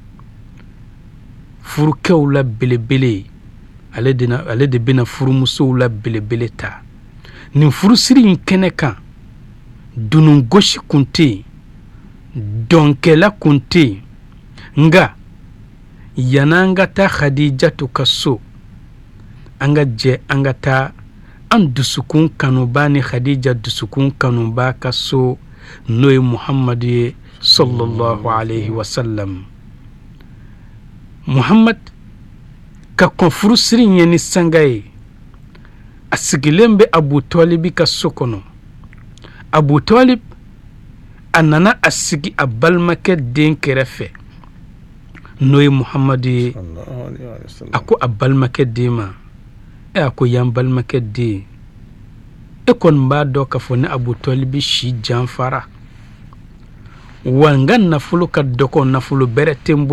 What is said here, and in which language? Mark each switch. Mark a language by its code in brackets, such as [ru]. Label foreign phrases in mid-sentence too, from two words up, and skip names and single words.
[bm] furukɛw la belebele ale de bɛna furumusow la belebele ta nin furusiri in kɛnɛ kan dunungosi kun tɛ yen dɔnkɛla kun tɛ yen nka yan'an ka taa Khadijatu ka so an ka jɛ an ka taa an dusukun kanuba ni Khadija dusukun kanuba ka so n'o ye Muhamadu ye [ar] صلى الله عليه وسلم. [bm] Muhammad ka kɔn furusiri ɲɛ ni sanga ye a sigilen bɛ Abu Talibi ka so kɔnɔ. Abu Talib a nana a sigi a balimakɛ den kɛrɛfɛ n'o ye Muhammadu ye. A ko a balimakɛ den ma a ko yan balimakɛ den e kɔni b'a dɔn k'a fɔ ne Abu Talibi si janfara wa n ka nafolo ka dɔgɔ nafolo bɛrɛ tɛ n